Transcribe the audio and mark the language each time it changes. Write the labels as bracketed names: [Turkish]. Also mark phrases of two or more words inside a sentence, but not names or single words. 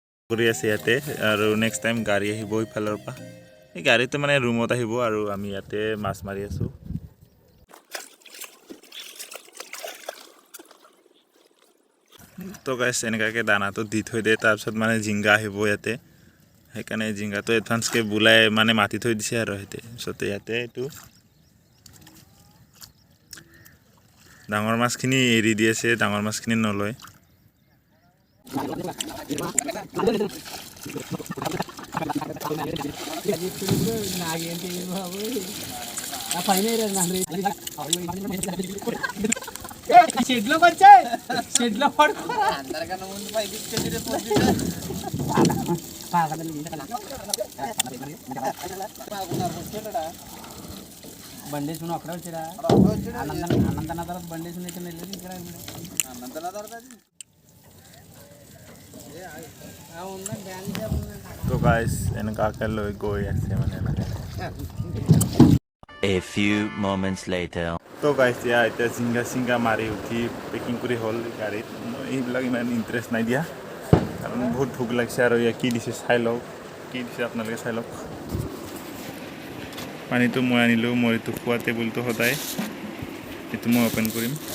[Assamese] কৰি আছে ইয়াতে আৰু [English] next time [Assamese] গাড়ী আহিব ইফালৰ পৰা এই গাড়ীটো মানে ৰুমত আহিব আৰু আমি ইয়াতে মাছ মাৰি আছোঁ তো গাইছ এনেকুৱাকৈ দানাটো দি থৈ দিয়ে তাৰপিছত মানে জিংগা আহিব ইয়াতে সেইকাৰণে জিংগাটো এডভান্সকৈ বোলাই মানে মাতি থৈ দিছে আৰু পিছতে ইয়াতে এইটো ডাঙৰ মাছখিনি এৰি দি আছে ডাঙৰ মাছখিনি নলয় [Telugu] షెడ్లో వచ్చే షెడ్లో పడుకోరా అందరికన్నా ముందు పైకి బండేసుకుని అక్కడే వచ్చారా అన్నంతన తర్వాత బండేసుకుని ఇక్కడ వెళ్ళేది ఇక్కడ అన్నంతన తర్వాత [Assamese] তো গাইছ এনেকুৱাকৈ লৈ গৈ আছে মানে [English] A few moments later. [Assamese] তো গাইছ এতিয়া জিংগা চিংগা মাৰি উঠি পেকিং কৰি হ'ল গাড়ীত এইবিলাক ইমান ইণ্টাৰেষ্ট নাই দিয়া কাৰণ বহুত ভোক লাগিছে আৰু ইয়াত কি দিছে চাই লওক কি দিছে আপোনালোকে চাই লওক পানীটো মই আনিলোঁ মই এইটো খোৱা টেবুলটো সদায় এইটো মই অ'পেন কৰিম